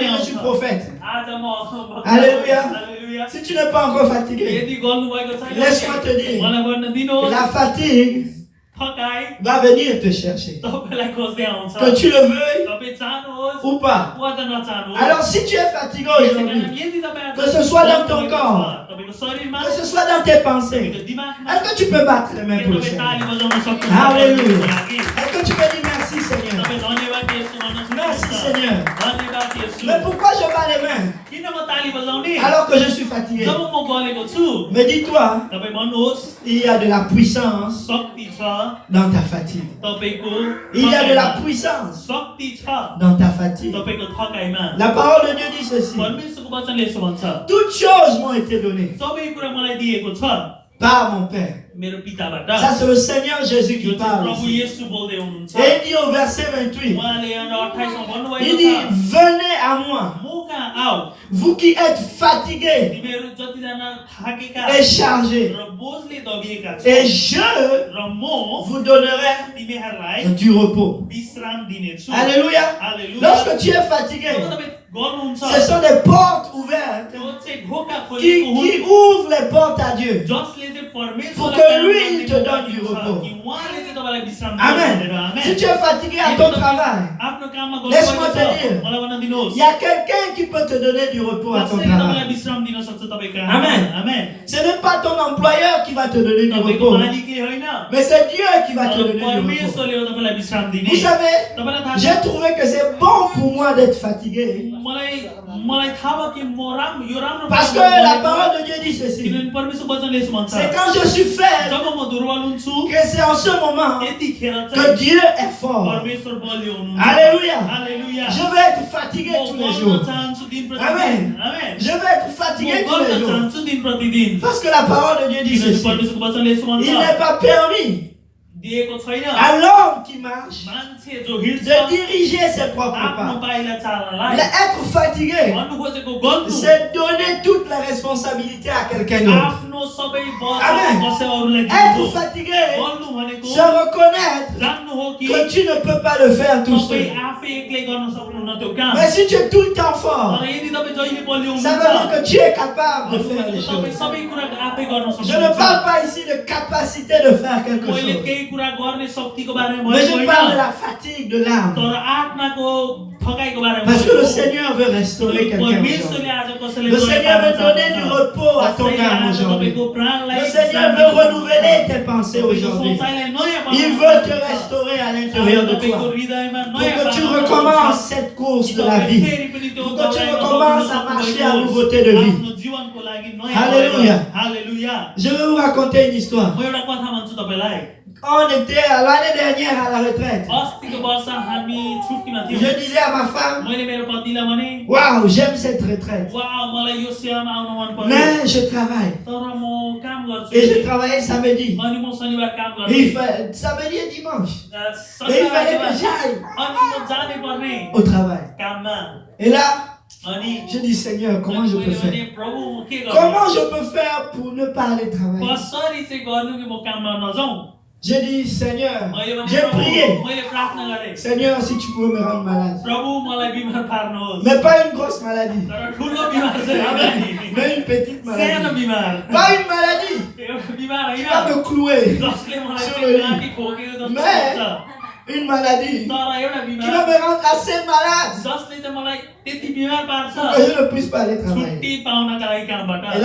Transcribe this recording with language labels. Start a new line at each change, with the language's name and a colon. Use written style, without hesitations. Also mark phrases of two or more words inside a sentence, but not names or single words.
Nepali: तपाईँ
French: je suis prophète.
Nepali: आज म
French: Alléluia.
Nepali: हालेलुया
French: Si tu n'es pas encore fatigué,
Nepali: यदि गर्नु भएको छैन
French: laisse-moi te dire,
Nepali: मलाई भन्न दिनुहोस्
French: la fatigue
Nepali: थकाइ
French: va venir te chercher.
Nepali: तपाईलाई खोज्दै आउँछ
French: Que tu le veuilles
Nepali: तपाईँ चाहनुहोस्
French: ou pas.
Nepali: वा त नचाहनुहोस्
French: Alors si tu es fatigué aujourd'hui,
Nepali: यदि तपाईँ
French: que ce soit dans ton corps,
Nepali: तपाईको शरीरमा
French: que ce soit dans tes pensées,
Nepali: तपाईको दिमागमा
French: est-ce que tu peux battre les mains pour le
Nepali: तपाईँ
French: Seigneur?
Nepali: ताली बजाउन सक्नुहुन्छ
French: Alléluia.
Nepali: लागि
French: Est-ce que tu peux dire merci Seigneur?
Nepali: तपाईँ धन्यवाद येशू भन्न
French: Merci
Nepali: सक्नुहुन्छ
French: Seigneur.
Nepali: धन्यवाद येशू
French: Mais pourquoi je bats les mains
Nepali: किन म ताली बजाउने
French: alors que je suis fatigué?
Nepali: जब म गलेको छु
French: Mais dis-toi,
Nepali: तपाईँ भन्नुहोस्
French: il y a de la puissance
Nepali: शक्ति छ
French: dans ta fatigue.
Nepali: तपाईको
French: Il y a de la
Nepali: थकाइमा।
French: puissance
Nepali: शक्ति छ
French: dans ta fatigue.
Nepali: तपाईको थकाइमा
French: La parole de Dieu dit ceci.
Nepali: परमेश्वरको वचनले यसो भन्छ
French: Toutes choses m'ont été données
Nepali: सबै कुरा मलाई दिएको छ
French: par mon Père.
Nepali: मेरो पिताबाट
French: Ça c'est le Seigneur Jésus
Nepali: यो
French: qui
Nepali: चाहिँ
French: parle
Nepali: प्रभु
French: ici.
Nepali: येशू बोल्दै हुनुहुन्छ
French: Et il dit au verset 28,
Nepali: उहाँले यहाँ 28 मा
French: il
Nepali: भन्नुभएको
French: dit,
Nepali: छ
French: venez à moi,
Nepali: म कहाँ आऊ
French: vous qui êtes fatigués
Nepali: तिमीहरू जतिजना थाकेका
French: et chargés,
Nepali: र बोझले दबिएका छौ
French: et je
Nepali: र म
French: vous donnerai
Nepali: तिमीहरूलाई
French: du repos.
Nepali: विश्राम दिनेछु
French: Alléluia.
Nepali: हालेलुया
French: Lorsque tu es fatigué,
Nepali: जब तपाईँ गर्नुहुन्छ
French: ce sont des portes ouvertes
Nepali: त्यो चाहिँ ढोका
French: qui
Nepali: खोलेको हुन्
French: ouvrent les portes à Dieu.
Nepali: जसले चाहिँ परमेश्वरलाई
French: Pour que
Nepali: काम
French: lui,
Nepali: गर्ने
French: il te donne
Nepali: मौका
French: du
Nepali: दिन्छ
French: repos.
Nepali: कि उहाँले चाहिँ तपाईँलाई विश्राम
French: Amen.
Nepali: दिनु भनेर
French: Si
Nepali: आमेन
French: tu es fatigué à ton travail,
Nepali: आफ्नो काममा
French: Laisse-moi
Nepali: गर्नुभएको
French: te dire.
Nepali: छ मलाई भन्न दिनुहोस्
French: il y a quelqu'un qui peut te donner du repos à ton
Nepali: कसैले तपाईँलाई
French: travail.
Nepali: विश्राम दिन सक्छ तपाईँको
French: Amen.
Nepali: आमेन
French: Ce n'est pas ton employeur qui va te donner du
Nepali: तपाईँको
French: repos,
Nepali: मालिकले होइन
French: mais c'est Dieu qui va te
Nepali: तर
French: donner du repos.
Nepali: परमेश्वरले हो तपाईँलाई विश्राम दिने
French: Vous savez,
Nepali: तपाईँलाई थाहा
French: j'ai
Nepali: छ
French: trouvé que c'est bon pour moi d'être fatigué.
Nepali: मलाई थाहा भयो कि म यो राम्रो
French: Parce que
Nepali: काम
French: la
Nepali: गरेको
French: parole de Dieu dit ceci.
Nepali: किनभने परमेश्वर वचनले यसो भन्छ
French: C'est quand je suis faible
Nepali: जब म दुर्बल हुन्छु
French: que c'est en ce moment
Nepali: त्यतिखेर
French: que
Nepali: चाहिँ
French: Dieu est fort.
Nepali: परमेश्वर बलियो हुनुहुन्छ
French: Alléluia.
Nepali: हालेलुया
French: Je veux être fatigué tous les
Nepali: म
French: jours.
Nepali: गर्न चाहन्छु दिन प्रतिदिन
French: Amen.
Nepali: आमेन
French: Je veux être fatigué
Nepali: म
French: tous les
Nepali: गर्न
French: jours.
Nepali: चाहन्छु दिन प्रतिदिन
French: Parce que la parole de Dieu dit
Nepali: किनभने
French: ceci.
Nepali: परमेश्वरको वचनले यसो
French: Il
Nepali: भन्छ
French: n'est pas permis
Nepali: दिएको छैन
French: à l'homme qui marche
Nepali: मान्छे जो हिँड्छ
French: de diriger ses propres
Nepali: आफ्नो
French: pas.
Nepali: पाइला चाल्नलाई
French: Être fatigué,
Nepali: भन्नु खोजेको गर्नु
French: c'est donner toute la responsabilité à quelqu'un d'autre.
Nepali: आफ्नो सबै बोझ
French: Amen.
Nepali: कसै अरूलाई
French: Être
Nepali: दिनु
French: fatigué,
Nepali: गर्नु भनेको
French: se reconnaître
Nepali: जान्नु हो कि
French: que tu ne peux pas le faire tout
Nepali: सबै
French: seul.
Nepali: आफै एक्लै गर्न सक्नुहुन्न त्यो काम
French: Mais si tu es tout le temps fort,
Nepali: तर यदि तपाईँ जहिले बलियो
French: ça veut dire que tu es capable de faire les
Nepali: तपाईँ
French: choses.
Nepali: सबै कुरा आफै गर्न
French: Je ne
Nepali: सक्नुहुन्छ
French: parle pas ici de capacité de faire quelque
Nepali: मैले
French: chose.
Nepali: केही कुरा गर्ने शक्तिको बारेमा
French: Mais
Nepali: भनेको
French: je parle de
Nepali: होइन
French: la fatigue de l'âme.
Nepali: तर आत्माको थकाइको बारेमा
French: Parce que le
Nepali: भनेको
French: Seigneur veut restaurer quelqu'un aujourd'hui.
Nepali: परमेश्वरले आज कसैले
French: Le Seigneur veut donner du repos à ton âme aujourd'hui.
Nepali: तपाईँको प्राणलाई
French: Le Seigneur veut renouveler tes pensées aujourd'hui. Il veut te restaurer à l'intérieur de toi. Pour que tu recommences cette course de la vie. Pour que tu recommences à marcher à nouveauté de vie. Alléluia. Alléluia. Je vais vous raconter une histoire.
Nepali: म एउटा कथा भन्छु तपाईलाई
French: On était l'année dernière à la retraite.
Nepali: अस्तिको वर्ष हामी छुट्टीमा थियौँ
French: Je disais à ma femme,
Nepali: मैले मेरो पतिलाई भने
French: waouh, j'aime cette retraite.
Nepali: वाह मलाई यो सेवामा आउन मन पर्यो
French: Mais je travaille.
Nepali: तर म काम गर्छु
French: Et je travaillais samedi.
Nepali: अनि म शनिबार काम
French: Et
Nepali: गर्छु
French: samedi et dimanche. Et il
Nepali: शनिबार
French: fallait que
Nepali: आइतबार
French: j'aille
Nepali: अनि म जानै पर्ने
French: au travail.
Nepali: काममा
French: Et là,
Nepali: अनि
French: je dis Seigneur, comment je peux
Nepali: मैले भने
French: faire?
Nepali: प्रभु म के गर्नु
French: Comment je peux faire pour ne pas aller travailler?
Nepali: कसरी चाहिँ गर्नु कि म काममा नजाउँ
French: J'ai dit Seigneur,
Nepali: मैले भने
French: j'ai
Nepali: प्रभु
French: prié.
Nepali: मैले प्रार्थना गरेँ
French: Seigneur, si tu pouvais me rendre malade.
Nepali: प्रभु मलाई बिमार पार्नुहोस्
French: Mais pas une grosse maladie.
Nepali: तर ठुलो बिमार चाहिँ होइन
French: Mais une petite
Nepali: सानो
French: maladie.
Nepali: बिमार
French: Pas une maladie
Nepali: एउटा बिमार
French: qui va
Nepali: होइन
French: me clouer.
Nepali: जसले मलाई
French: sur
Nepali: चाहिँ
French: le
Nepali: माथि
French: lit.
Nepali: ठोकेको जस्तो
French: Mais
Nepali: लाग्छ
French: une maladie
Nepali: तर एउटा
French: qui
Nepali: बिमार
French: va me rendre assez malade
Nepali: जसले चाहिँ मलाई त्यति बिमार पार्छ
French: pour que je ne puisse pas aller travailler.
Nepali: छुट्टी पाउनका लागि कामबाट